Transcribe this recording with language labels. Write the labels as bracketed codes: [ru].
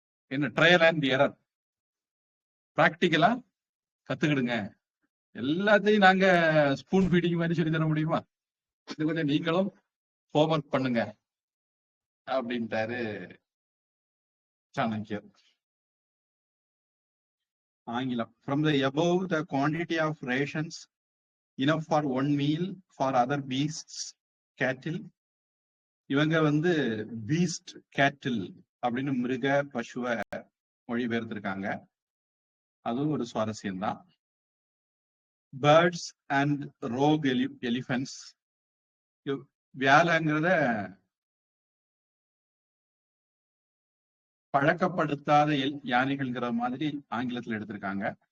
[ta] என்ன trial and error, பிராக்டிக்கலா கத்துக்கிடுங்க. எல்லாத்தையும் நாங்க ஸ்பூன் ஃபீடிங் மாதிரி சொல்லி தர முடியுமா? இது கொஞ்சம் நீங்களும் ஹோம்ஒர்க் பண்ணுங்க அப்படின்ட்டாரு சாணக்கியர். ஆங்கிலம். [en] From the above, the quantity of rations enough for one meal for other beasts, cattle. [ta] இவங்க வந்து பீஸ்ட் கேட்டில் அப்படின்னு மிருக பசுவை மொழிபெயர்த்திருக்காங்க. அதுவும் ஒரு சுவாரஸ்யம் தான். பேர்ட்ஸ் அண்ட் ரோக் எலிஃபென்ட்ஸ், வியாலங்கிறத பழக்கப்படுத்தாத யானைகள்ங்கிற மாதிரி ஆங்கிலத்தில் எடுத்திருக்காங்க.